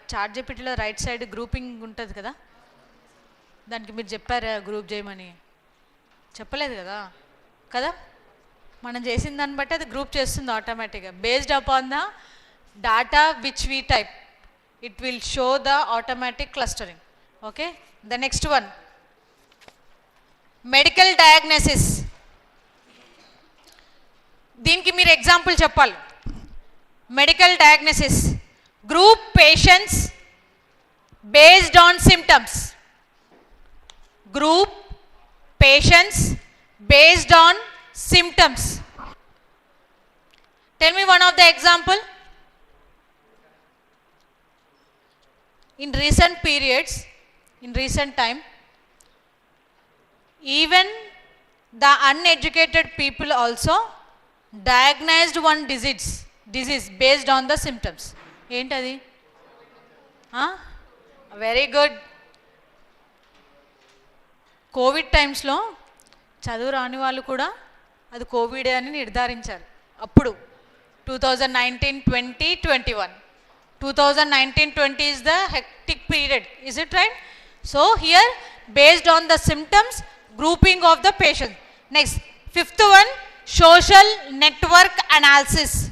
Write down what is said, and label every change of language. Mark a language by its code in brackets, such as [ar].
[te] ChatGPTలో right side grouping ఉంటుంది కదా, దానికి మీరు చెప్పారా గ్రూప్ చేయమని? చెప్పలేదు కదా కదా. మనం చేసిన దాన్ని బట్టి అది గ్రూప్ చేస్తుంది ఆటోమేటిక్గా. [en] Based upon the data which we type, it will show the automatic clustering. Okay, the next one, medical diagnosis. [te] దీనికి మీరు ఎగ్జాంపుల్ చెప్పాలి. [en] Medical diagnosis, group patients based on symptoms. Group patients based on symptoms. Tell me one of the example. In recent periods, in recent time, even the uneducated people also diagnosed one disease based on the symptoms. [te] ఏంటది? [en] Very good. [te] Covid టైమ్స్లో చదువు రాని వాళ్ళు కూడా అది కోవిడే అని నిర్ధారించారు. అప్పుడు 2019, 20, 21. [en] 2019-20 is the hectic period, is it right? So here, based on the symptoms, grouping of the patient. Next, fifth one, social network analysis.